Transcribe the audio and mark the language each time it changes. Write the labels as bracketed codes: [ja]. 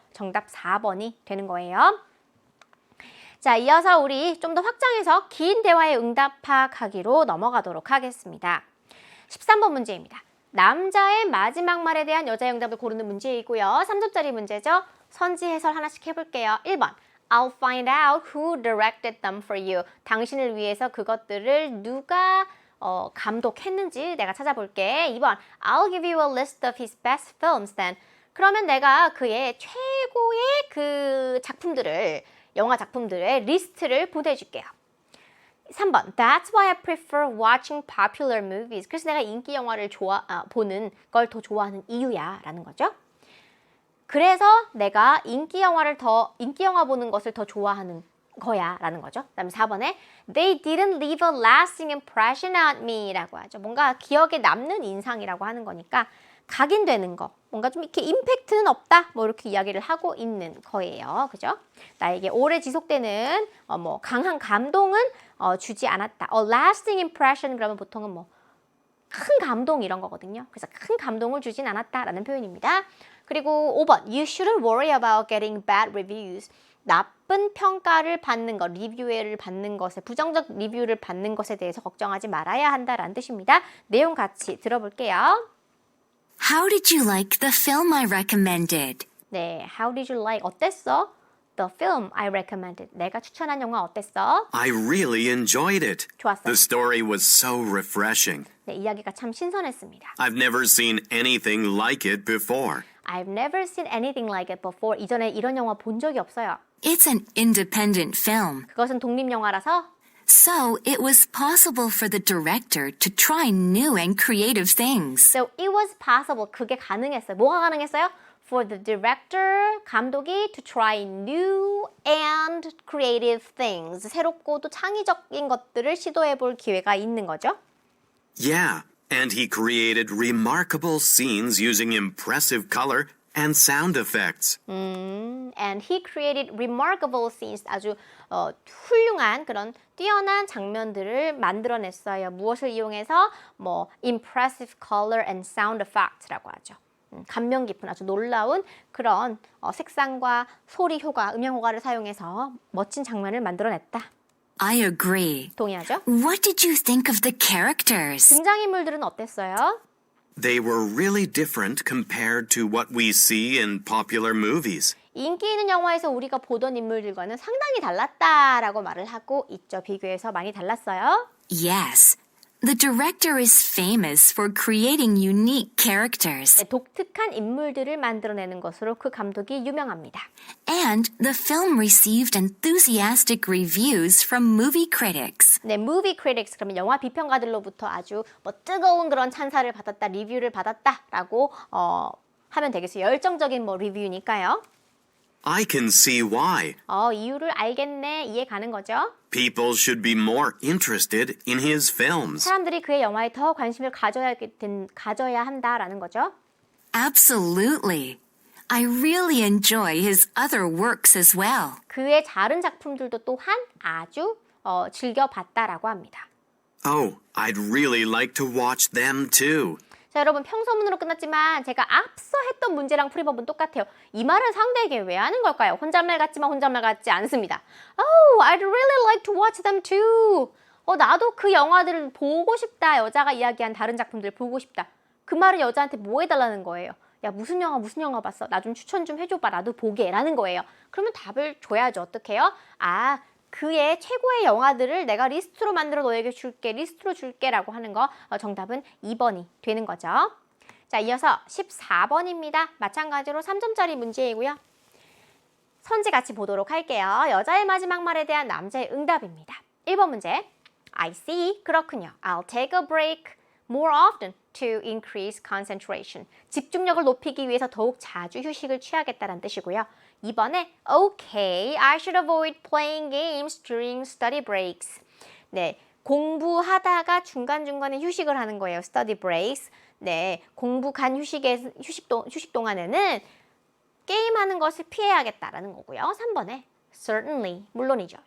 [ko] 정답 4번이 되는 거예요. 자, 이어서 우리 좀 더 확장해서 긴 대화의 응답 파악하기로 넘어가도록 하겠습니다. 13번 문제입니다. 남자의 마지막 말에 대한 여자의 응답을 고르는 문제이고요. 3점짜리 문제죠. 선지 해설 하나씩 해볼게요. 1번. [en] I'll find out who directed them for you. [ko] 당신을 위해서 그것들을 누가 감독했는지 내가 찾아볼게. 2번. [en] I'll give you a list of his best films then. [ko] 그러면 내가 그의 최고의 그 작품들을 영화 작품들의 리스트를 보내줄게요. 3번. [en] That's why I prefer watching popular movies. [ko] 그래서 내가 인기 영화를 보는 걸 더 좋아하는 이유야 라는 거죠. 그래서 내가 인기 영화 보는 것을 더 좋아하는 거야 라는 거죠. 그 다음에 4번에 [en] They didn't leave a lasting impression on me [ko] 라고 하죠. 뭔가 기억에 남는 인상이라고 하는 거니까 각인되는 거, 뭔가 좀 이렇게 임팩트는 없다, 뭐 이렇게 이야기를 하고 있는 거예요. 그죠? 나에게 오래 지속되는 강한 감동은 주지 않았다. [en] A lasting impression [ko] 그러면 보통은 큰 감동 이런 거거든요. 그래서 큰 감동을 주진 않았다라는 표현입니다. 그리고 5번, [en] You shouldn't worry about getting bad reviews. [ko] 나쁜 평가를 받는 것, 리뷰를 받는 것에, 부정적 리뷰를 받는 것에 대해서 걱정하지 말아야 한다라는 뜻입니다. 내용 같이 들어볼게요. [en] How did you like the film I recommended? [ko] 네, [en] How did you like? [ko] 어땠어? [en] The film I recommended. [ko] 내가 추천한 영화 어땠어? [en] I really enjoyed it. [ko] 좋았어요. [en] The story was so refreshing. [ko] 네, 이야기가 참 신선했습니다. [en] I've never seen anything like it before. I've never seen anything like it before. [ko] 이전에 이런 영화 본 적이 없어요. [en] It's an independent film, [ko] 그것은 독립영화라서 [en] so it was possible for the director to try new and creative things. So it was possible. [ko] 그게 가능했어요. 뭐가 가능했어요? [en] For the director, [ko] 감독이 [en] to try new and creative things. [ko] 새롭고 또 창의적인 것들을 시도해 볼 기회가 있는 거죠. [en] Yeah, and he created remarkable scenes using impressive color and sound effects. And he created remarkable scenes. [ko] 아주 훌륭한 그런 뛰어난 장면들을 만들어냈어요. 무엇을 이용해서? [en] impressive color and sound effects [ko] 라고 하죠. 감명 깊은 아주 놀라운 그런 색상과 소리 효과, 음향 효과를 사용해서 멋진 장면을 만들어냈다. [en] I agree. [ko] 동의하죠? [en] What did you think of the characters? [ko] 등장인물들은 어땠어요? [en] They were really different compared to what we see in popular movies. [ko] 인기 있는 영화에서 우리가 보던 인물들과는 상당히 달랐다라고 말을 하고 있죠. 비교해서 많이 달랐어요. [en] Yes. The director is famous for creating unique characters. [ko] 네, 독특한 인물들을 만들어내는 것으로 그 감독이 유명합니다. [en] And the film received enthusiastic reviews from movie critics. [ko] 네, [en] movie critics [ko] 그러면 영화 비평가들로부터 아주 뜨거운 그런 찬사를 받았다, 리뷰를 받았다라고 하면 되겠어요. 열정적인 리뷰니까요. [en] I can see why. [ko] 이유를 알겠네, 이해 가는 거죠. [en] People should be more interested in his films. [ko] 사람들이 그의 영화에 더 관심을 가져야 한다라는 거죠. [en] Absolutely. I really enjoy his other works as well. [ko] 그의 다른 작품들도 또한 아주 즐겨봤다라고 합니다. [en] Oh, I'd really like to watch them too. [ko] 자, 여러분 평서문으로 끝났지만 제가 앞서 했던 문제랑 풀이법은 똑같아요. 이 말은 상대에게 왜 하는 걸까요? 혼잣말 같지만 혼잣말 같지 않습니다. [en] Oh, I'd really like to watch them too. [ko] 나도 그 영화들을 보고 싶다. 여자가 이야기한 다른 작품들 보고 싶다. 그 말을 여자한테 뭐 해달라는 거예요? 야, 무슨 영화 봤어? 나 좀 추천 좀 해줘봐. 나도 보게. 라는 거예요. 그러면 답을 줘야죠. 어떡해요? 그의 최고의 영화들을 내가 리스트로 만들어 너에게 줄게, 리스트로 줄게 라고 하는 거 정답은 2번이 되는 거죠. 자, 이어서 14번입니다. 마찬가지로 3점짜리 문제이고요. 선지 같이 보도록 할게요. 여자의 마지막 말에 대한 남자의 응답입니다. 1번 문제. [en] I see. [ko] 그렇군요. [en] I'll take a break more often to increase concentration. [ko] 집중력을 높이기 위해서 더욱 자주 휴식을 취하겠다는 뜻이고요. 2번에 [en] Okay, I should avoid playing games during study breaks. [ko] 네, 공부하다가 중간중간에 휴식을 하는 거예요. [en] study breaks. [ko] 네, 공부 간 휴식 동안에는 게임하는 것을 피해야겠다라는 거고요. 3번에 [en] Certainly, [ko] 물론이죠.